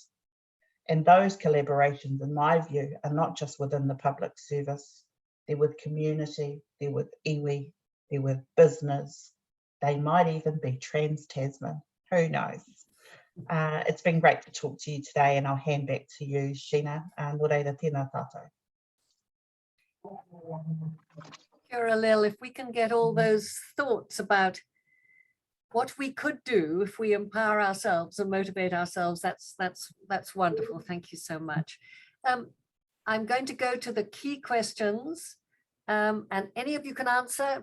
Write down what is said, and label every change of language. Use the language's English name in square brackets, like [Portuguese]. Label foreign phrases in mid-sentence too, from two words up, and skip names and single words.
[English] And those collaborations, in my view, are not just within the public service. They're with community, they're with iwi, they're with business. They might even be trans-Tasman, who knows? It's been great to talk to you today, and I'll hand back to you, Sheena. [Māori] Nō reira, tēnā tātou. Kia ora, [English] Lil, if we can get all those thoughts about what we could do if we empower ourselves and motivate ourselves, that's wonderful. Thank you so much. I'm going to go to the key questions, and any of you can answer.